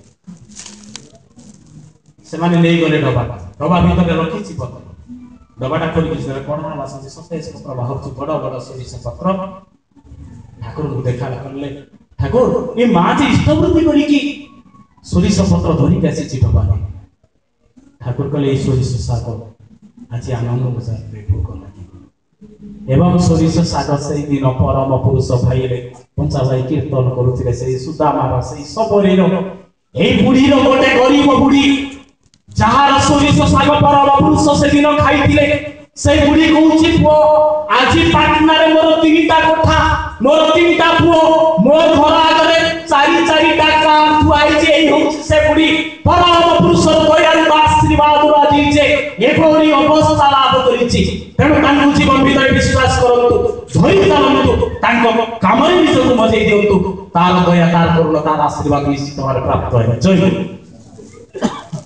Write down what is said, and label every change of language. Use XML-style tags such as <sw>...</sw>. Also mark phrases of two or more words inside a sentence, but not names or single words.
<or>ସେ ମାନେ ନେଇ ଗଲେ ଡବା ଭିତର ରଖିଛି ପତ୍ର ଡବାଟା ଖୋଲି କି ସେ କୋଣ ହେଲା ସେ ସତେଜ ପତ୍ର ବାହାର ବଡ଼ ବଡ଼ ସୋରିଷ ପତ୍ର ଠାକୁର କୁ ଦେଖା କଲେ ଠାକୁର ଏ ମାଁ ଯେ ଇଷ୍ଟଭୃତି କରି କି ସୋରିଷ ପତ୍ର ଧରି କେ ଆସି ଡବା ଠାକୁର କହିଲେ ସୋରିଷ ଶାଗ ଆଜି ଆନନ୍ଦ ବଜାର ରେ ଭୋଗ ଲାଗି ଏବଂ ସୋରିଷ ଶାଗ ସେ ଦିନ ପରମ ପୁରୁଷ ଭାଇଲେ ପଞ୍ଚ ଭାଇ କୀର୍ତ୍ତନ କରୁଥିଲେ ସେ ସୁଦାମା ସେ ସବୁରେ ଏ ବୁଢ଼ୀ ର ଗୋଟେ ଗରିବ ବୁଢ଼ୀ ଯାହାର ସୋରିଷ ଶାଗ ପରମ ପୁରୁଷ ସେ ଦିନ ଖାଇଥିଲେ ସେ ବୁଢ଼ୀ କହୁଛି ପୋ ଆଜି ପାଟଣା ରେ ମୋର ତିନିଟା କୋଠା ମୋର ତିନିଟା ପୁଅ ମୋର ଘର ଆଗରେ ଚାରି ଚାରି ଟଙ୍କା ଥୁଆଇ ଯେ ଏଇ ହେଉଛି ସେ ବୁଢ଼ୀ ପରମ ପୁରୁଷ ଦୟାଳୁ ଆଶୀର୍ବାଦ ରାଜି ଯେ ଏଭଳି ଅବସ୍ଥା ଲାଭ କରିଛି ତେଣୁ ତାଙ୍କ ଜୀବନ ଭିତର ବିଶ୍ୱାସ କରନ୍ତୁ ଧରି ଚାଲନ୍ତୁ ତାଙ୍କ କାମରେ ନିଜକୁ ମଜାଇ ଦିଅନ୍ତୁ ତାର ଦୟା ତାର କରୁଣା ତାର ଆଶୀର୍ବାଦ ନିଶ୍ଚିତ ଭାବରେ ପ୍ରାପ୍ତ ହୁଏ ଜୟ</or>